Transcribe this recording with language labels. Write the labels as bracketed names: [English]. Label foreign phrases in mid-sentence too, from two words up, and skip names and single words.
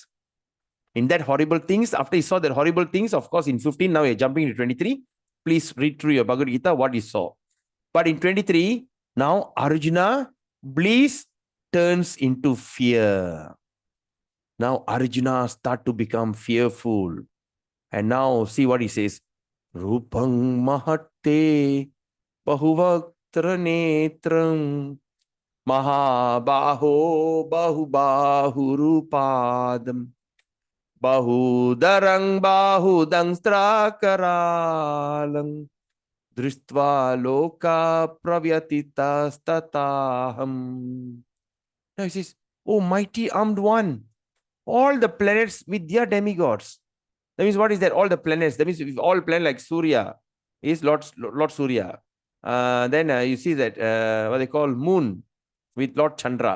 [English] In that horrible things, after he saw that horrible things, of course, in 15, now you're jumping to 23. Please read through your Bhagavad Gita, what he saw. But in 23, now Arjuna, bliss turns into fear. Now Arjuna start to become fearful. And now see what he says. [Sanskrit] रूपं महत्ते बहुवक्त्र नेत्रं महाबाहो बहुबाहूरुपादं बहूदरं बहुदंष्ट्राकरालं दृष्ट्वा लोकाः प्रव्यथिताः. [English] Now he says, oh mighty armed one, all the planets with their demigods. That means what is that? All the planets. That means if all planets like Surya is Lord Surya. Then you see that what they call moon with Lord Chandra.